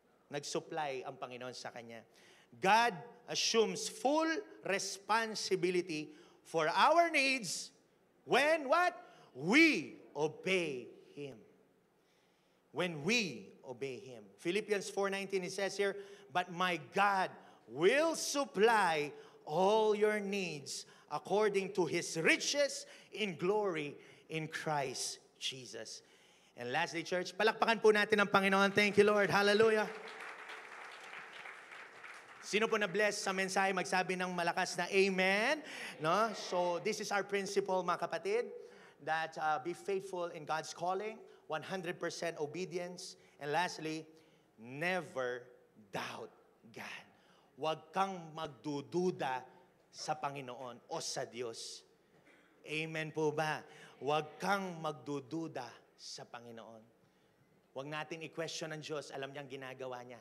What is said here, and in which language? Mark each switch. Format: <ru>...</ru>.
<tl>Nag-supply ang Panginoon sa kanya.</tl> <en>God assumes full responsibility for our needs when what? We obey Him. When we obey Him. Philippians 4:19, it says here, but my God will supply all your needs according to His riches in glory in Christ Jesus. And lastly, church,</en> <tl>palakpakan po natin ang Panginoon.</tl> <en>Thank you, Lord. Hallelujah.</en> <tl>Sino po na-bless sa mensahe, magsabi ng malakas na amen. No?</tl> <en>So, this is our principle,</en> <tl>mga kapatid,</tl> <en>that be faithful in God's calling, 100% obedience, and lastly, never doubt God.</en> <tl>Huwag kang magdududa sa Panginoon o sa Diyos. Amen po ba? Huwag kang magdududa sa Panginoon. Huwag natin i-question ang Diyos. Alam niyang ginagawa niya.</tl>